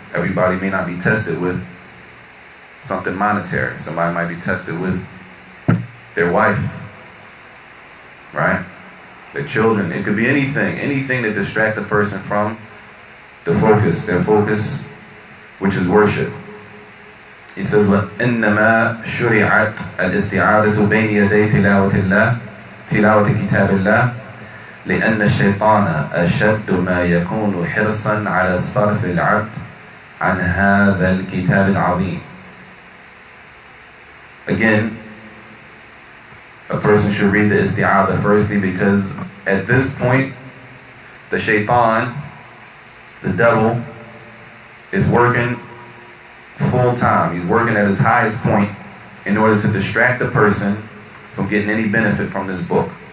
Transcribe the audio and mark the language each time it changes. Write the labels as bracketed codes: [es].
[en] Everybody may not be tested with something monetary. Somebody might be tested with their wife, right? Their children. It could be anything that distract a person from the focus, their focus, which is worship. He says, [ar] وَإِنَّمَا شُرِعَتْ الْإِسْتِعَادَةُ بَيْنِ يَدَيْ تِلَاوَةِ كِتَابِ اللَّهِ لأن الشيطان أشد ما يكون حرصا على الصرف العبد عن هذا الكتاب العظيم. [en] Again, a person should read the isti'adha firstly, because at this point, the shaitan, the devil, is working full time. He's working at his highest point in order to distract the person from getting any benefit from this book.